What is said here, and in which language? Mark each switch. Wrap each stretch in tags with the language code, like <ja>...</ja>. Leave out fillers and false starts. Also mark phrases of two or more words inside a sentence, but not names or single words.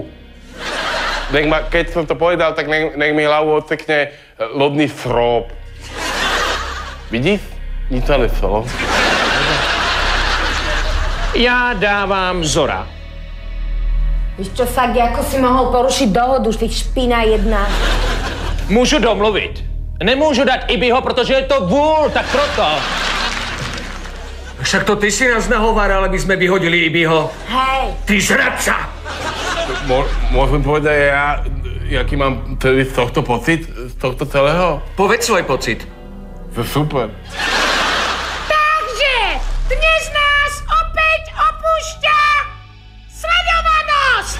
<sk>Keď som to povedal, tak nech mi hlavu odsekne lodný strop. Vidíš? Nic sa nestalo. Ja dávam Zora. Víš čo, Sagi, ako si mohol porušiť dohodu, ty špina jedna?</sk> <cs>Můžu domluvit. Nemůžu dát Ibiho, protože je to vůl, tak proto.</cs> <sk>Však to ty si nás nahováral, aby sme vyhodili Ibiho. Hej. Ty zradca! Môžem povedať ja, aký mám celý z tohto pocit, z tohto celého? Povedz svoj pocit. To je super. Takže dnes nás opäť opúšťa sledovanosť.</sk>